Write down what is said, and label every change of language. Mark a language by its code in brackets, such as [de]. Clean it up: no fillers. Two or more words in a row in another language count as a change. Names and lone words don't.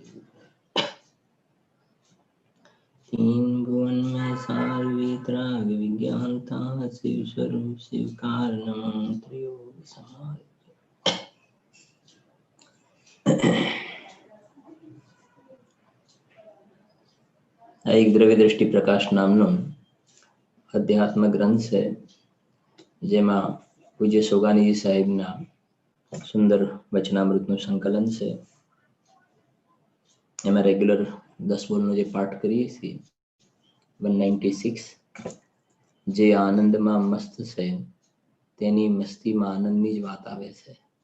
[hi] तीन भुवन में सार वीतराग विज्ञानता शिव स्वरूप शिवकार नमो त्रियोग समार [gu] एक દ્રવ્ય દ્રષ્ટિ પ્રકાશ નામનો અધ્યાત્મ ગ્રંથ છે, જેમાં પૂજ્ય સોગાનીજી સાહેબના સુંદર વચનામૃતનું સંકલન છે. એમાં રેગ્યુલર 10 બોલનો જે પાઠ કરીએ છીએ 196, જે આનંદમાં મસ્ત છે તેની મસ્તીમાં આનંદની જ વાત આવે છે.